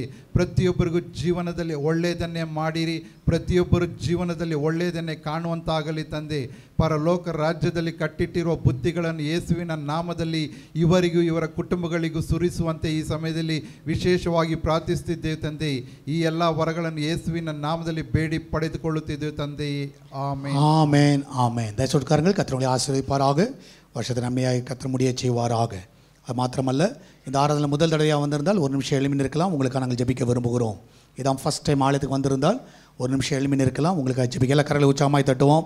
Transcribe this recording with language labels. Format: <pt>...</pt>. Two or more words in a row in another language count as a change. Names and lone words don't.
<kn>ಪ್ರತಿಯೊಬ್ಬರಿಗೂ ಜೀವನದಲ್ಲಿ ಒಳ್ಳೆಯದನ್ನೇ ಮಾಡಿರಿ, ಪ್ರತಿಯೊಬ್ಬರ ಜೀವನದಲ್ಲಿ ಒಳ್ಳೆಯದನ್ನೇ ಕಾಣುವಂತಾಗಲಿ ತಂದೆ. ಪರಲೋಕ ರಾಜ್ಯದಲ್ಲಿ ಕಟ್ಟಿಟ್ಟಿರುವ ಬುದ್ಧಿಗಳನ್ನು ಯೇಸುವಿನ ನಾಮದಲ್ಲಿ ಇವರಿಗೂ ಇವರ ಕುಟುಂಬಗಳಿಗೂ ಸುರಿಸುವಂತೆ ಈ ಸಮಯದಲ್ಲಿ ವಿಶೇಷವಾಗಿ ಪ್ರಾರ್ಥಿಸುತ್ತಿದ್ದೇವೆ ತಂದೆ. ಈ ಎಲ್ಲ ವರಗಳನ್ನು ಯೇಸುವಿನ ನಾಮದಲ್ಲಿ ಬೇಡಿ ಪಡೆದುಕೊಳ್ಳುತ್ತಿದ್ದೇವೆ ತಂದೆ. ಆಮೆನ್.</kn> <ta>ஆமென் ஆமென். தயவுசெய்து கர்த்தர் ஆசீர்வதிப்பாராக. வருஷத்தை நன்மையாக கர்த்தர் முடிய செய்வாராக. அது மாத்திரமல்ல, இந்த ஆராதனை முதல் தடவையாக வந்திருந்தால் ஒரு நிமிஷம் எழுமி இருக்கலாம். உங்களுக்காக நாங்கள் ஜெபிக்க விரும்புகிறோம். இதான்</ta> <en>first time</en> <ta>ஆலயத்துக்கு வந்திருந்தால் ஒரு நிமிஷம் எழுமி இருக்கலாம். உங்களுக்காக ஜெபிக்க எல்லா கரங்களை உற்சாகமாய் தட்டுவோம்.</ta>